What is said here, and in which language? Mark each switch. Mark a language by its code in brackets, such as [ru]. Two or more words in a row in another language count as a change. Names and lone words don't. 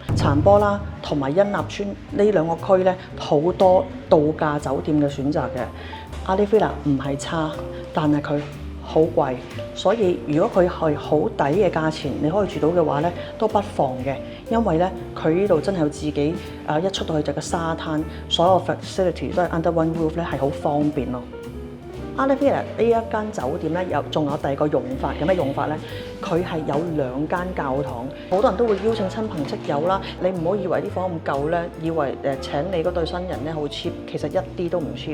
[yue] 殘波啦，同埋恩納村呢兩個區咧，好多度假酒店嘅選擇嘅。Alifila 唔係差，但係佢好貴，所以如果佢係好抵嘅價錢，你可以住到嘅話咧，都不妨嘅，因為咧佢呢度真係有自己一出到去就個沙灘，所有 facility 都係 [en] under one roof [yue] 咧，係好方便咯。Alifila 呢一間酒店咧，仲有第二個用法嘅咩用法咧？佢係有2間教堂，好多人都會邀請親朋戚友啦。你唔好以為啲房咁舊咧，以為請你嗰對新人咧好 cheap，其實一啲都唔 cheap。